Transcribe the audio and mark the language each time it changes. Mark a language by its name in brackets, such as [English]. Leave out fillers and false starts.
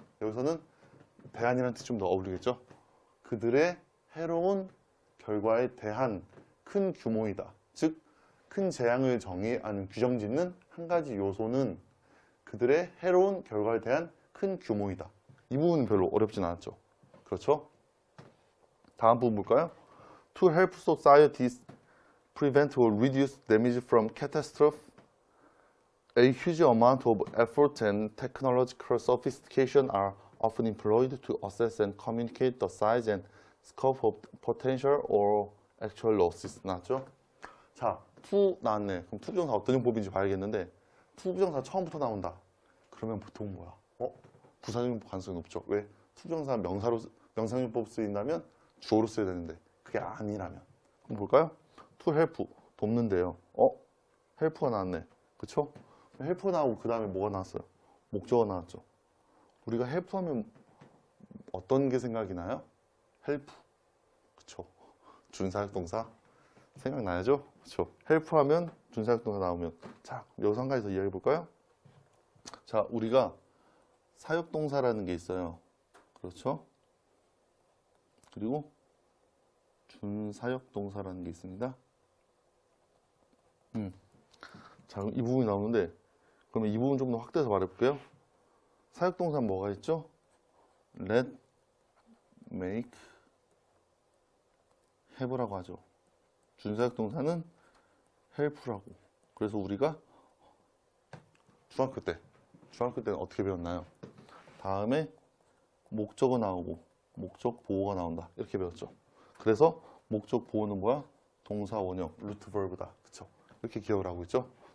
[Korean] 여기서는 대한이라는 뜻이 좀 더 어울리겠죠? 그들의 해로운 결과에 대한 큰 규모이다. 즉, 큰 재앙을 정의하는, 규정짓는 한 가지 요소는 그들의 해로운 결과에 대한 큰 규모이다. 이 부분은 별로 어렵진 않았죠. 그렇죠? 다음 부분 볼까요? [English] To help societies prevent or reduce damage from catastrophe, a huge amount of effort and technological sophistication are often employed to assess and communicate the size and scope of potential or actual losses. [Korean] 나왔죠? 자, to 나왔네. 그럼 to 부정사 어떤 용법인지 봐야겠는데, to 부정사 처음부터 나온다. 그러면 보통 뭐야? 부사적인 가능성이 높죠. 왜? to 부정사 명사용법 쓰인다면 주어로 써야 되는데, 그게 아니라면. 한번 볼까요? to help, 돕는데요. help가 나왔네. 그쵸? help 나오고 그 다음에 뭐가 나왔어요? 목적어가 나왔죠. 우리가 help 하면 어떤 게 생각이 나요? help. 그쵸? 준사역 동사 생각나야죠? 그쵸? help 하면 준사역 동사 나오면. 자, 여기서 한 가지 더 이야기해 볼까요? 자, 우리가 사역동사라는 게 있어요. 그렇죠? 그리고 준사역동사라는 게 있습니다. 자, 이 부분이 나오는데, 그러면 이 부분 좀 더 확대해서 말해볼게요. 사역동사는 뭐가 있죠? let, make, have라고 하죠. 준사역동사는 help라고. 그래서 우리가 중학교 때는 어떻게 배웠나요? 다음에 목적어 나오고 목적 보어가 나온다, 이렇게 배웠죠. 그래서 목적 보어는 뭐야? 동사 원형, 루트 벌브다. 그쵸? 이렇게 기억을 하고 있죠.